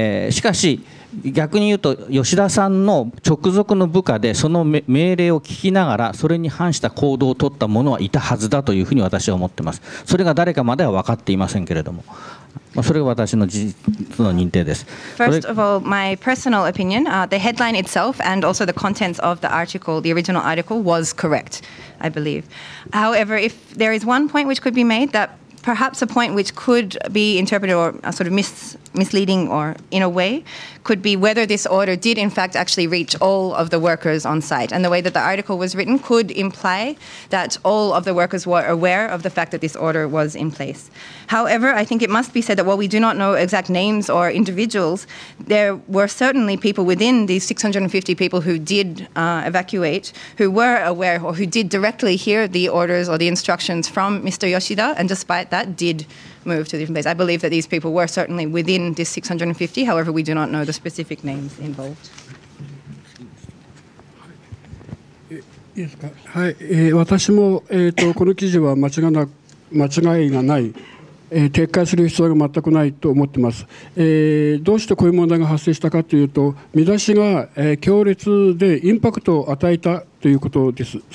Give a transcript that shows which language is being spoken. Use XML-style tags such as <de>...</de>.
<ja>しかし逆に言うと、吉田さんの直属の部下でその命令を聞きながらそれに反した行動を取った者はいたはずだというふうに私は思っています。それが誰かまでは分かっていませんけれども、それが私の事実の認定です。</ja> <en>First of all, my personal opinion, the headline itself and also the contents of the article, the original article, was correct, I believe. However, if there is one point which could be made, that perhaps a point which could be interpreted or sort of misleading or in a way could be whether this order did in fact actually reach all of the workers on site. And the way that the article was written could imply that all of the workers were aware of the fact that this order was in place. However, I think it must be said that while we do not know exact names or individuals, there were certainly people within these 650 people who did evacuate, who were aware or who did directly hear the orders or the instructions from Mr. Yoshida, and despite that did move to a different place. I believe that these people were certainly within this 650. However, we do not know the specific names involved.</en> <ja>いいですか。はい、私も、この記事は間違いがない、撤回する必要が全くないと思っています。どうしてこういう問題が発生したかというと、見出しが、強烈でインパクトを与えたということです。</ja>